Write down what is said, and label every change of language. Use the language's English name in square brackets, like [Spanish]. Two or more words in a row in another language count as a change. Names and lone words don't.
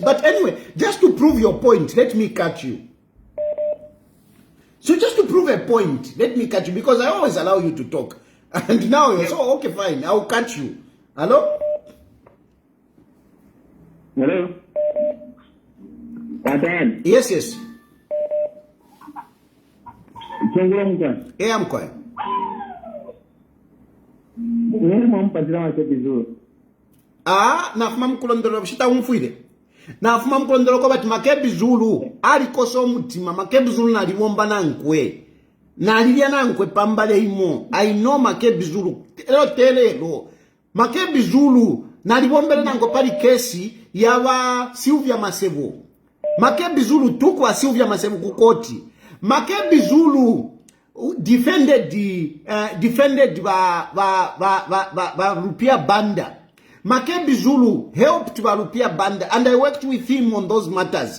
[English] But anyway, just to prove your point, let me cut you. So just to prove a point, let me cut you, because I always allow you to talk. And now you're so, okay, fine, I'll cut you. Hello? Hello? Patan? Yes, yes. Hey, I'm quiet. [Bemba] Nafuma mkulondolo shita umfuide. Nafuma mkulondolo kwa bati Makebi Zulu alikosa omutima. Makebi Zulu naliwomba nankwe. Nalilia nankwe pambale imo. [English] I know Makebi Zulu. [Bemba] Telelo. Makebi Zulu naliwombele nankwe pali kesi yawa Sylvia Masevo. Makebi Zulu tukwa Sylvia Masevo kukoti. [English] Makebi Zulu defended Rupia Banda. Makebi Zulu helped Rupia Banda, and I worked with him on those matters.